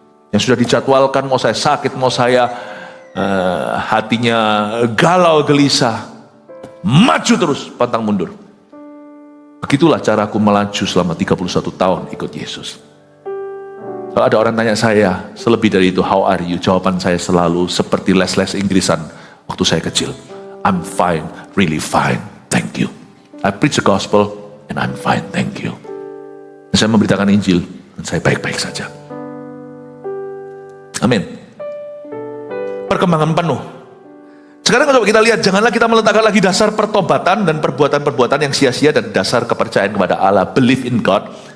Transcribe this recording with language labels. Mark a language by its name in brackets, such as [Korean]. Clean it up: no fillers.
[Indonesian] Yang sudah dijadwalkan, mau saya sakit, mau saya hatinya galau gelisah, maju terus, pantang mundur. Begitulah caraku melaju selama 31 tahun ikut Yesus. Kalau ada orang tanya saya, selebih dari itu, [English] how are you? [Indonesian] Jawaban saya selalu seperti les-les Inggrisan waktu saya kecil. [English] I'm fine, really fine. Thank you. I preach the gospel and I'm fine, thank you. [Indonesian] Saya memberitakan Injil dan saya baik-baik saja. Amin. Perkembangan penuh. Sekarang kalau kita lihat, janganlah kita meletakkan lagi dasar pertobatan dan perbuatan-perbuatan yang sia-sia dan dasar kepercayaan kepada Allah, [English] believe in God.